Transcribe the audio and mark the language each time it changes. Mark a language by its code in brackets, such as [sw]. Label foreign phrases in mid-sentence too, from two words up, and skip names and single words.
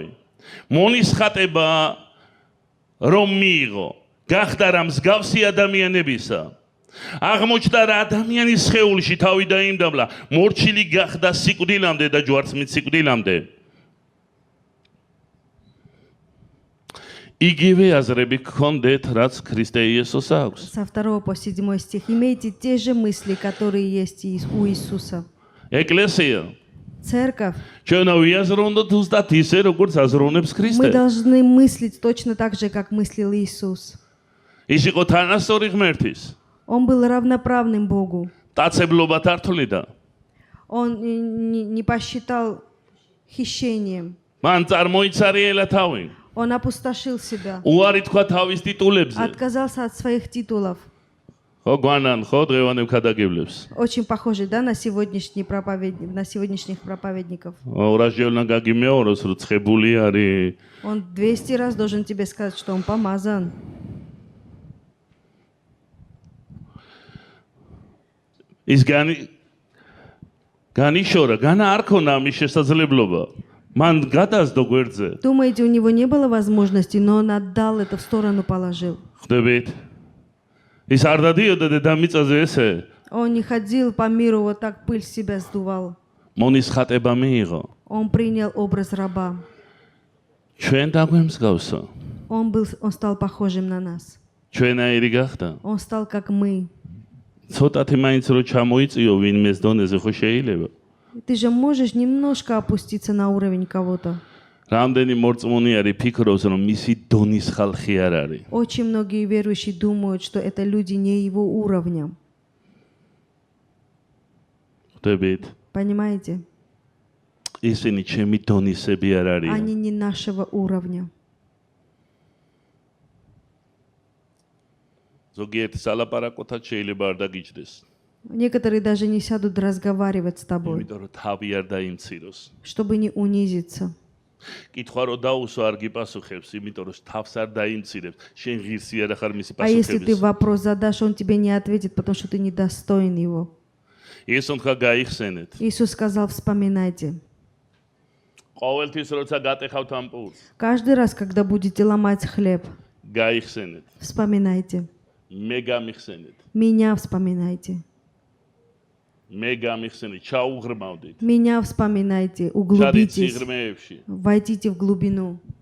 [ka] მონის ხატება რომ მიიღო, გახდა რა მსგავსი ადამიანებისა. აღმოჩნდა რა ადამიანის სხეულში თავი დაიმდაბლა, მორჩილი გახდა სიკვდილამდე და ჯვარცმით სიკვდილამდე. იგივე აზრები გქონდეთ, რაც ქრისტე იესოს აქვს. [ru] Со 2 по 7 стих. Имейте те же мысли, которые есть у Иисуса. [ka] ეკლესია [ru] Церковь. [ka] ჩვენ ვიაზროვნოთ ზუსტად ისე, როგორც აზროვნებს [ru] Мы [ka] ქრისტე. [ru] должны мыслить точно так же, как мыслил Иисус. [ka] ის იყო თანასწორი ღმერთის. [ru] Он был равноправным Богу. [ka] დაცებლობად არ თვლიდა. [ru] Он не посчитал хищением. [ka] მან წარმოიცარიელა თავი. [ru] Он опустошил себя. [ka] უარი თქვა თავის ტიტულებზე. [ru] Отказался от своих титулов. [ka] ხო გვანან ხო დღევანდელ ქადაგებლებს. [ru] Очень похоже, да, на сегодняшних проповедников. [ka] ორასჯერნა გაგიმეოროს რომ ცხებული არის. [ru] Он 200 раз должен тебе сказать, что он помазан. [ka] ის განიშორა, განა არ ქონა ამის შესაძლებლობა. მან გადასდო გვერდზე. [ru] Думаете, у него не было возможности, но он отдал это в сторону положил. [ka] ხვდებით? ის არ დადიოდა დედამიწაზე ესე. [ru] Он не ходил по миру, вот так пыль с себя сдувал. [ka] მონის ხატება მიიღო. [ru] Он принял образ раба. [ka] ჩვენ დაგვემსგავსო. [ru] Он стал похожим на нас. [ka] ჩვენაირი გახდა. [ru] Он стал как мы. [ka] ცოტათი მაინც რო ჩამოიწიო ვინმეს დონეზე ხო შეიძლება? [ru] Ты же можешь немножко опуститься на уровень кого-то. [ka] რამდენი მორწმუნე არის ფიქრობს რომ მისი დონის ხალხი არ არის. [ru] Очень многие верующие думают, что это люди не его уровня. [ka] ხვდებით? [ru] Понимаете? [ka] ისინი ჩემი დონისები არ არიან. [ru] Они не нашего уровня. [ka] ზოგიერთი სალაპარაკოთაც შეიძლება არ დაგიჭდეს. [ru] Некоторые даже не сядут разговаривать с тобой, [ka] იმიტომ რომ თავი არ დაიმციროს. [ru] чтобы не унизиться. [ka] კითხვა რო დაუსვა არ გიპასუხებს, იმიტომ რომ თავს არ დაიმცირებს. შენ ღირსი არ ახარ მისი [ru] А если ты [ka] პასუხების. [ru] вопрос задашь, он тебе не ответит, потому что ты недостоин его. [ka] იესომ ხა გაიხსენეთ. [ru] Иисус сказал, вспоминайте. [ka] ყოველთვის როცა გატეხავთ ამ პულს, [ru] Каждый раз, когда будете ломать хлеб, [ka] გაიხსენეთ. [ru] вспоминайте. [ka] მე გამიხსენეთ. [ru] Меня вспоминайте. [ka] მე გამიხსენეთ, ჩაუღრმავდით. [ru] Меня вспоминайте. [ka] ჩადით [ru] Углубитесь. [ka] სიღრმეებში. [ru] Войдите в глубину.